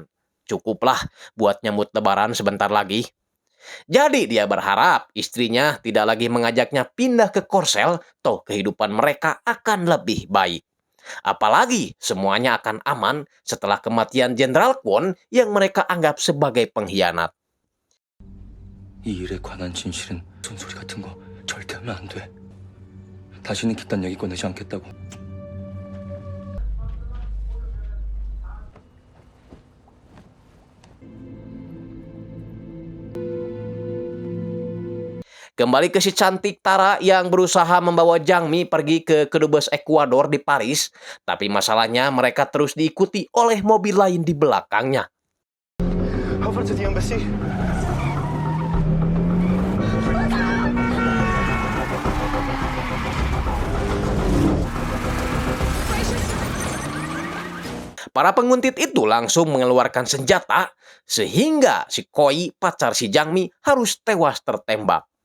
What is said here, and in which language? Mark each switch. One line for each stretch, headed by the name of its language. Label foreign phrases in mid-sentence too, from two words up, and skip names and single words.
Indonesian: Cukuplah buat nyambut lebaran sebentar lagi. Jadi dia berharap istrinya tidak lagi mengajaknya pindah ke Korsel, toh kehidupan mereka akan lebih baik. Apalagi semuanya akan aman setelah kematian Jenderal Kwon yang mereka anggap sebagai pengkhianat.
Korean: 이 일에 관한 진실은 손소리 같은 거 절대 하면 안 돼. 다시는 그딴 얘기 꺼내지 않겠다고.
Indonesian: Kembali ke si cantik Tara yang berusaha membawa Jangmi pergi ke kedubes Ekuador di Paris, tapi masalahnya mereka terus diikuti oleh mobil lain di belakangnya.
English: Over to the embassy.
Indonesian: Para penguntit itu langsung mengeluarkan senjata, sehingga si Koi, pacar si Jangmi, harus tewas tertembak.